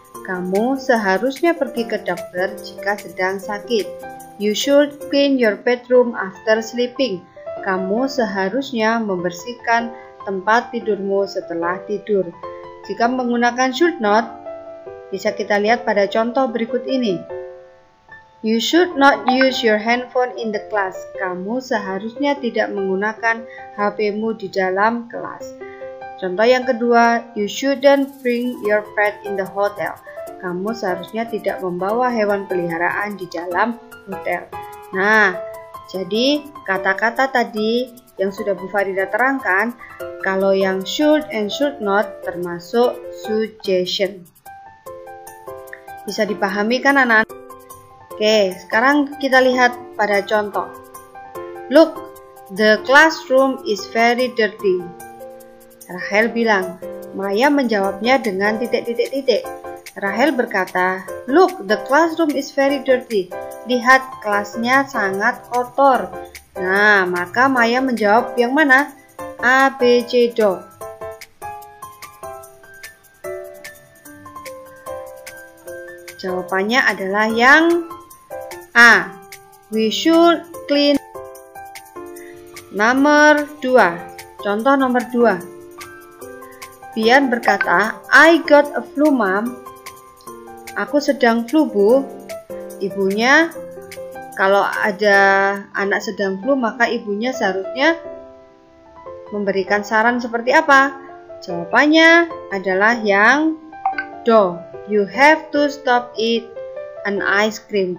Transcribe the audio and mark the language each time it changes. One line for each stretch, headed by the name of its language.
Indonesian: Kamu seharusnya pergi ke dokter jika sedang sakit.
English: You should clean your bedroom after sleeping.
Indonesian: Kamu seharusnya membersihkan tempat tidurmu setelah tidur. Jika menggunakan should not, bisa kita lihat pada contoh berikut ini.
English: You should not use your handphone in the class.
Indonesian: Kamu seharusnya tidak menggunakan HP-mu di dalam kelas. Contoh yang kedua,
English: you shouldn't bring your pet in the hotel.
Indonesian: Kamu seharusnya tidak membawa hewan peliharaan di dalam hotel. Nah, jadi kata-kata tadi yang sudah Bu Farida terangkan, kalau yang should and should not termasuk suggestion. Bisa dipahami kan anak-anak? Oke, sekarang kita lihat pada contoh.
English: Look, the classroom is very dirty.
Indonesian: Rahel bilang. Maya menjawabnya dengan titik-titik-titik. Rahel berkata,
English: look, the classroom is very dirty.
Indonesian: Lihat, kelasnya sangat kotor. Nah, maka Maya menjawab yang mana? A, B, C, D. Jawabannya adalah yang A.
English: We should clean.
Indonesian: Nomor 2. Contoh nomor 2. Bian berkata,
English: I got a flu, Mom.
Indonesian: Aku sedang flu, Bu. Ibunya, kalau ada anak sedang flu, maka ibunya seharusnya memberikan saran seperti apa? Jawabannya adalah yang do.
English: You have to stop eat an ice cream.